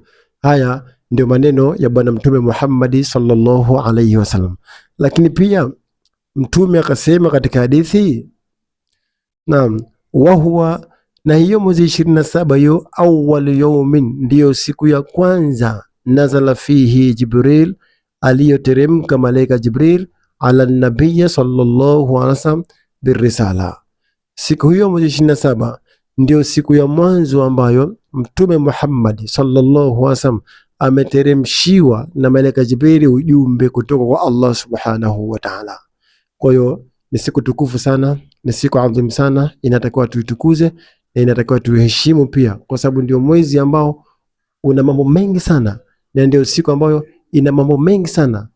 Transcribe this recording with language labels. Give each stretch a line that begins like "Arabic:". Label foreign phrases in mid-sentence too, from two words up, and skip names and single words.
Swahili: Haya ndio maneno ya bwana Mtume Muhammad
Arabic: صلى الله عليه وسلم.
Swahili: Lakini pia Mtume akasema katika hadithi, naam,
Arabic: وهو,
Swahili: na hiyo mwezi 27 hiyo,
Arabic: أول يوم,
Swahili: ndiyo siku ya kwanza,
Arabic: نزل فيه جبريل,
Swahili: aliyoteremka malaika Jibril
Arabic: على النبي صلى الله عليه وسلم بالرسالة.
Swahili: Siku hiyo mwezi 27 ndio siku ya mwanzo ambayo Mtume Muhammad
Arabic: صلى الله عليه وسلم
Swahili: ameteremshiwa na malaika Jibril ujumbe kutoka kwa Allah
Arabic: سبحانه وتعالى.
Swahili: Kwa hiyo ni siku tukufu sana, ni siku adhimu sana, inatakiwa tuitukuze na inatakiwa tuheshimu pia, kwa sababu ndio mwezi ambao una mambo mengi sana, na ndio siku ambayo ina mambo mengi sana.